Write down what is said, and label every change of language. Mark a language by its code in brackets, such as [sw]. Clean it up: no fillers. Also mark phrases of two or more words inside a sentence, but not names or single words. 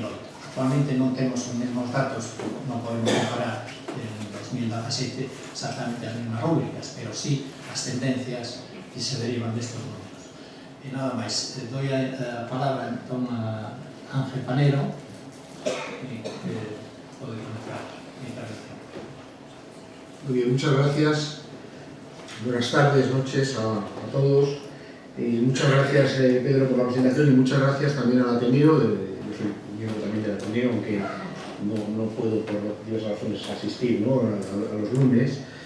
[gl] Actualmente non temos os mesmos datos, non podemos comparar en 2017 exactamente as mesmas rúbricas, pero sí as tendencias que se derivan destes números. E nada máis, doy a palabra entón a Ángel Panero, que pode comenzar a intervención. [es] Muy bien, muchas gracias. Buenas tardes, noches a todos. Muchas gracias, Pedro, por la presentación, y muchas gracias también al Ateneo. Yo soy miembro también del Ateneo, aunque no puedo por diversas razones asistir, ¿no?, a los lunes.